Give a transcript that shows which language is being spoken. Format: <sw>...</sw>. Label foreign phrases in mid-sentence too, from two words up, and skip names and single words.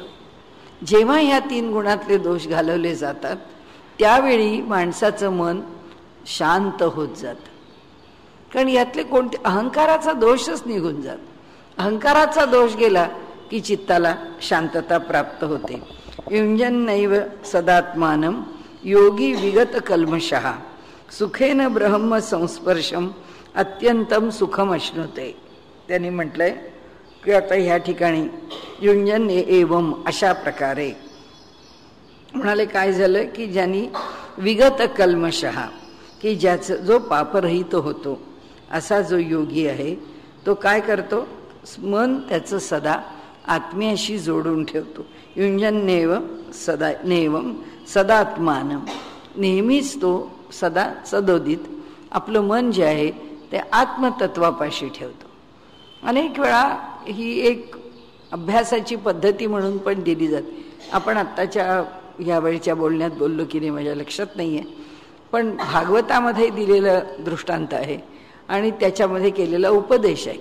<mr>जेव्हा ह्या तीन गुणातले दोष घालवले जातात त्यावेळी माणसाचं मन शांत होत जातं. कारण यातले कोणते अहंकाराचा दोषच निघून जात. अहंकाराचा दोष गेला की चित्ताला शांतता प्राप्त होते.</mr> <sa>युंजन्नैव सदात्मानं योगी विगत कल्मषः सुखेन ब्रह्म संस्पर्शम अत्यंतम सुखम अश्नुते.</sa> <mr>त्यांनी म्हटलंय की आता ह्या ठिकाणी</mr> <sa>युंजन एवम</sa> <mr>अशा प्रकारे म्हणाले. काय झालं की ज्यांनी</mr> <sa>विगत कल्मषः,</sa> <mr>की ज्याचं जो पापरहित होतो असा जो योगी आहे तो काय करतो, मन त्याचं सदा आत्म्याशी जोडून ठेवतो.</mr> <sa>युंजन्नेव सदा नेवम सदात्मानं,</sa> <mr>नेहमीच तो सदा सदोदित आपलं मन जे आहे ते आत्मतत्वापाशी ठेवतो. अनेक वेळा ही एक अभ्यासाची पद्धती म्हणून पण दिली जाते. आपण आत्ताच्या या वेळच्या बोलण्यात बोललो की नाही माझ्या लक्षात नाही आहे, पण भागवतामध्ये दिलेलं दृष्टांत आहे आणि त्याच्यामध्ये केलेला उपदेश आहे.</mr>